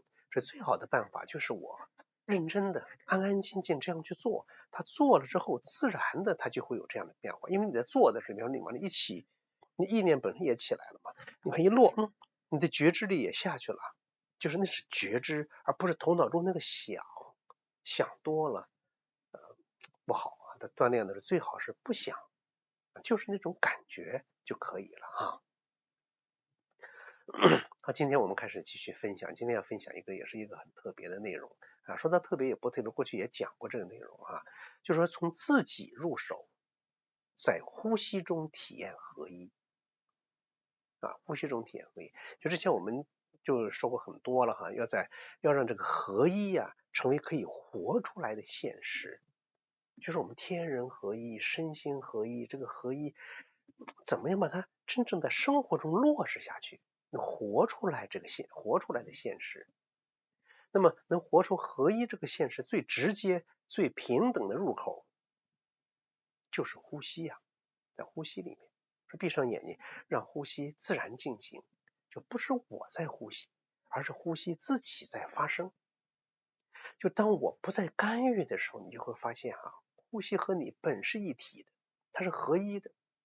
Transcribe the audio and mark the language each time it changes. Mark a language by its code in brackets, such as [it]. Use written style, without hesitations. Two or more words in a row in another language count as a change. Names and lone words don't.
[zh] 这最好的办法就是我认真的安安静静这样去做，他做了之后自然的他就会有这样的变化。因为你在做的时候，比方你往那一起，你意念本身也起来了嘛，你看一落，你的觉知力也下去了，就是那是觉知，而不是头脑中那个想多了不好啊。他锻炼的是最好是不想，就是那种感觉就可以了啊。好，今天我们开始继续分享。今天要分享一个也是一个很特別的內容啊。說到特別也不特別，過去也講過這個內容啊。就是說從自己入手，在呼吸中體驗合一啊，呼吸中體驗合一。就之前我們就說過很多了哈，要讓這個合一啊成為可以活出來的現實。就是我們天人合一，身心合一，這個合一怎麼樣把它真正在生活中落實下去，活出來的現實。那麼能活出合一這個現實，最直接最平等的入口就是呼吸啊。在呼吸裡面是閉上眼睛，讓呼吸自然進行，就不是我在呼吸，而是呼吸自己在發生。就當我不再干預的時候，你就會發現啊，呼吸和你本是一體的，它是合一的。